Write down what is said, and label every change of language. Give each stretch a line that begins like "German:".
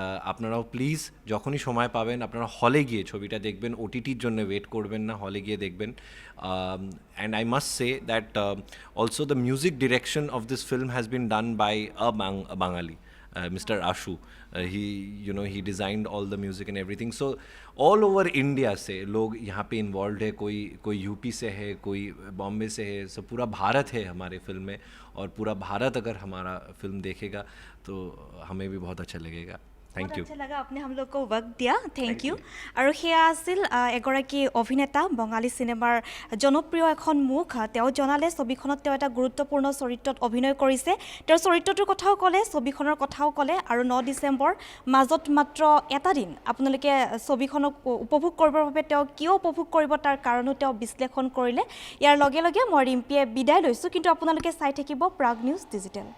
Bangla: আপনারাও প্লিজ যখনই সময় পাবেন আপনারা হলে গিয়ে ছবিটা দেখবেন, ওটিটির জন্য ওয়েট করবেন না, হলে গিয়ে দেখবেন।
English: And I must say that also the music direction of this film has been done by a Bangali, Mr. Ashu. He designed all the music and everything. So all over India
Hindi: से लोग यहाँ पे involve है। कोई UP से है, कोई बॉम्बे से है। सब पूरा भारत है हमारे फिल्म में, और पूरा भारत अगर हमारा फिल्म देखेगा तो हमें भी बहुत अच्छा लगेगा।
English: thank
Hindi: बहुत
English: You.
Hindi: अच्छा लगा आपने हम लोग को वक्त दिया,
English: Thank you.
Assamese: আৰু সেয়া আছিল এগৰাকী অভিনেতা, বঙালী চিনেমাৰ জনপ্ৰিয় এখন মুখ। তেওঁ জনালে ছবিখনত তেওঁ এটা গুৰুত্বপূৰ্ণ চৰিত্ৰত অভিনয় কৰিছে। তেওঁৰ চৰিত্ৰটোৰ কথাও ক'লে, ছবিখনৰ কথাও ক'লে। আৰু 9 ডিচেম্বৰ মাজত মাত্ৰ এটা দিন আপোনালোকে ছবিখনক উপভোগ কৰিবৰ বাবে তেওঁ কিয় উপভোগ কৰিব তাৰ কাৰণো তেওঁ বিশ্লেষণ কৰিলে। ইয়াৰ লগে লগে মই ৰিম্পীয়ে বিদায় লৈছোঁ, কিন্তু আপোনালোকে চাই থাকিব প্ৰাগ নিউজ ডিজিটেল।